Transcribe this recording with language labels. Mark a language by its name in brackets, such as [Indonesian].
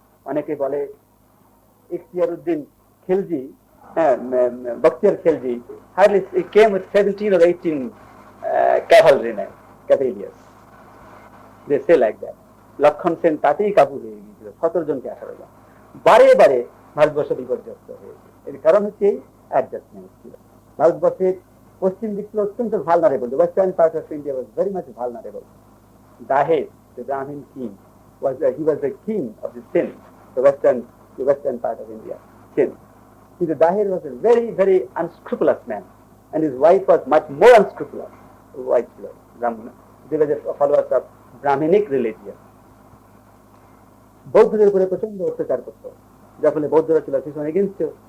[Bangla] অনেকে বলে [English] Ikhtiyaruddin Khilji, Bakhtiyar Khilji hardly came with 17 or 18 cavalrymen, cavaliers. They say like that. [Bangla] লক্ষণ সেন তাতেই কাবু হয়ে গিয়েছিল, 17 জনকে 18 জন। বারে বারে ভারতবর্ষ বিপর্যস্ত হয়েছে। এর কারণ হচ্ছে অ্যাডজাস্টমেন্ট ছিল। ভারতবর্ষের পশ্চিম দিক ছিল অত্যন্ত vulnerable. [English] The western part of India was very much vulnerable. Dahed, the Brahmin king, he was the king of the Sindh, the western part of India, Sindh. The Dahed was a very, very unscrupulous man, and his wife was much more unscrupulous. Wife [Bangla] ছিল [English] Brahmana. They were the followers of Brahminic religion. [Bangla] বৌদ্ধদের উপরে প্রচন্ড অত্যাচার করতো, যার ফলে বৌদ্ধরা ছিল ভীষণ এগেনস্ট।